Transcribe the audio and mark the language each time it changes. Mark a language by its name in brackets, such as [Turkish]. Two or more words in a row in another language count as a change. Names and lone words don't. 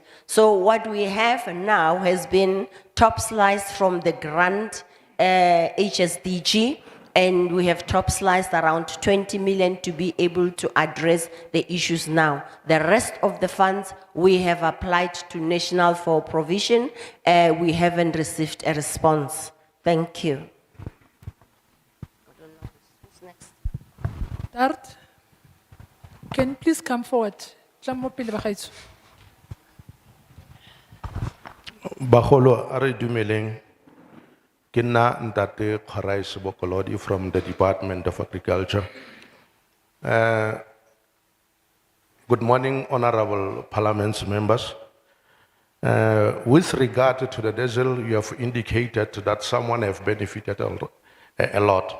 [English] So what we have now has been top sliced from the grant HSDG, and we have top sliced around 20 million to be able to address the issues now. The rest of the funds we have applied to National for provision. We haven't received a response. Thank you. Dart, can you please come forward? [Tswana] Tlammo pele bagaetsho. Bagolo a re dumeleng ke nna Ntate Kgorai Sebokolodi [English] from the Department of Agriculture. Good morning, honorable parliament members. With regard to the diesel, you have indicated that someone have benefited a lot.